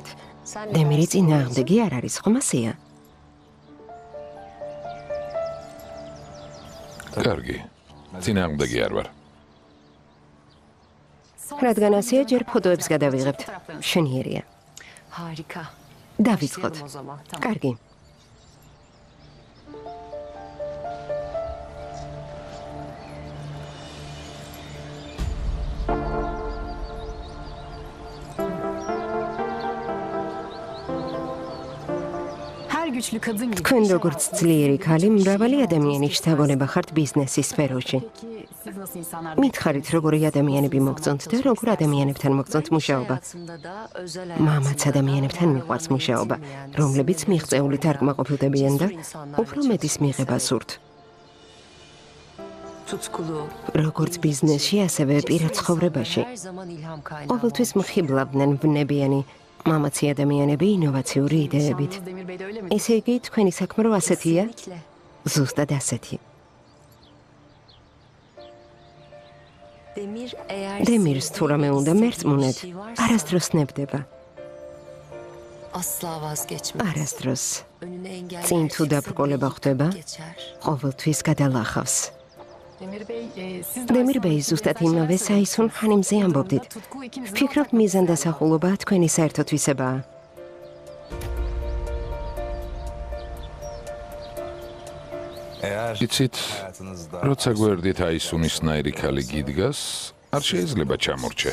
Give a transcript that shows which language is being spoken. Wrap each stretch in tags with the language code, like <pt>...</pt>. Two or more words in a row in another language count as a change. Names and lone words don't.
<ka>დემირი წინააღმდეგი არ არის, ხომ ასეა? კარგი. წინააღმდეგი არ ვარ. რადგან ასეა, ჯერ ფოტოებს გადავიღებთ. შენიერია.</ka> <tr>Harika.</tr> <ka>დავიწყოთ. კარგი.</ka> <tr>Her güçlü kadın gibi.</tr> <ka>თქვენ როგორც ძლიერი ქალი, მრავალი ადამიანის შთაგონება ხართ ბიზნესის სფეროში.</ka> <tr>Peki siz nasıl insanlar?</tr> <ka>მითხარით, როგორი ადამიანები მოგწონთ და როგორ ადამიანებთან მოგწონთ მუშაობა. მამაც ადამიანებთან მიყვარს მუშაობა, რომლებიც მიღწეულით არ კმაყოფილდებიან და უფრო მეტის მიღება სურთ.</ka> <tr>Tutkulu.</tr> <ka>როგორც ბიზნესში, ასევე პირად ცხოვრებაში. ყოველთვის მხიბლავდნენ ვნებიანი მამაცი ადამიანები ინოვაციური იდეებით.</ka> <tr>Demir Bey de öyle mi?</tr> <ka>ესე იგი, თქვენი საქმე რო ასეთია?</ka> <tr>Kesinlikle.</tr> <ka>ზუსტად ასეთი. დემირს თუ რამე უნდა მერწმუნეთ, არასდროს ნებდება.</ka> <tr>Asla vazgeçmez.</tr> <ka>არასდროს.</ka> <tr>Önüne engel.</tr> <ka>წინ თუ დაბრკოლება ხდება,</ka> <tr>geçer.</tr> <ka>ყოველთვის გადალახავს.</ka> <tr>Demir Bey, siz</tr> <ka>დემირ ბეი ზუსტად იმავე საისუნ ხანიმზე ამბობდით. ვფიქრობ, მიზანდასახულობა თქვენი საერთოთვისებაა. იცით, როცა გვერდით აისუნისნაირი ქალი გიდგას, არ შეიძლება ჩამორჩე.</ka>